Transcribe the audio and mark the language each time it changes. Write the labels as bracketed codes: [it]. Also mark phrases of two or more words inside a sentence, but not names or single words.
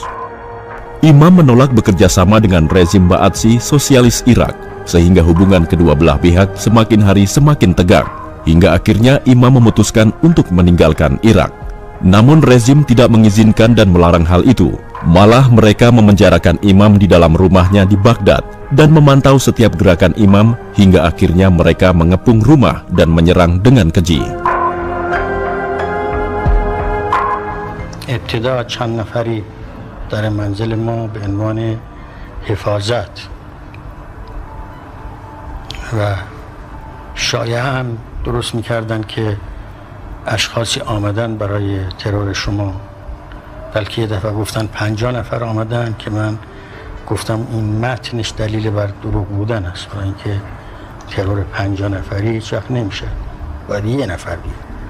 [id] Imam menolak bekerja sama dengan rezim Ba'athi sosialis Irak, sehingga hubungan kedua belah pihak semakin hari semakin tegang, hingga akhirnya Imam memutuskan untuk meninggalkan Irak. Namun rezim tidak mengizinkan dan melarang hal itu. Malah mereka memenjarakan Imam di dalam rumahnya di Baghdad dan memantau setiap gerakan Imam hingga akhirnya mereka mengepung rumah dan menyerang dengan keji. [fa] ابتدا چند نفری در منزل ما به عنوان حفاظت و شایعه هم درست می‌کردند که اشخاصی آمدن برای ترور شما، بلکه یه دفعه گفتن 50 نفر آمدن که من گفتم این متنش دلیل بر دروغ بودن است، برای اینکه ترور 50 نفری هیچ وقت نمیشه، باید یه نفر بیاد.